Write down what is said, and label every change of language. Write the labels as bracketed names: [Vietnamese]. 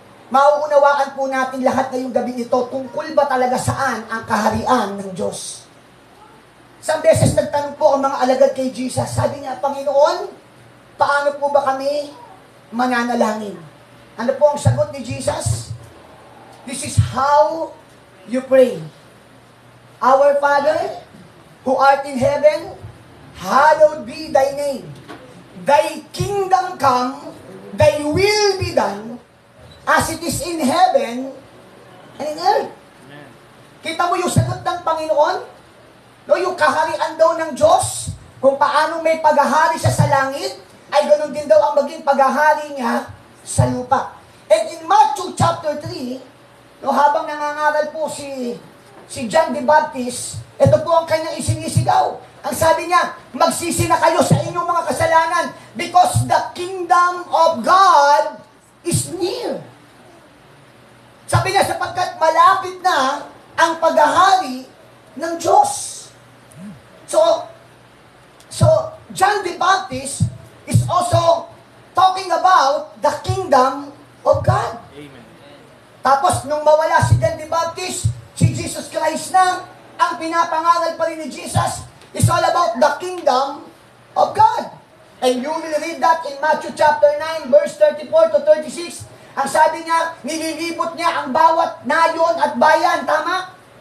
[Filipino] Mauunawaan po natin lahat ngayong gabi ito tungkol ba talaga saan ang kaharian ng Diyos. Isang beses nagtanong po ang mga alagad kay Jesus. Sabi niya, Panginoon, paano po ba kami mananalangin? Ano po ang sagot ni Jesus? [English] This is how you pray. Our Father, who art in heaven, hallowed be thy name. Thy kingdom come, thy will be done, as it is in heaven and in earth. [Filipino] Kita mo yung sagot ng Panginoon? No, yung kaharian daw ng Diyos, kung paano may paghahari siya sa langit, ay ganoon din daw ang maging paghahari niya sa lupa. [English] And in Matthew chapter 3, [Filipino] no, habang nangangaral po si John the Baptist, ito po ang kanyang isinisigaw. Ang sabi niya, magsisi na kayo sa inyong mga kasalanan [English] because the kingdom of God is near. [Filipino] Sabi niya, sapagkat malapit na ang paghahari ng Diyos. [English] So John the Baptist is also talking about the kingdom of God. Amen. [Filipino] Tapos, nung mawala si John the Baptist, si Jesus Christ na, ang pinapangaral pa rin ni Jesus [English] is all about the kingdom of God. And you will read that in Matthew chapter 9, verse 34 to 36. [Filipino] Ang sabi niya, nililibot niya ang bawat nayon at bayan, tama?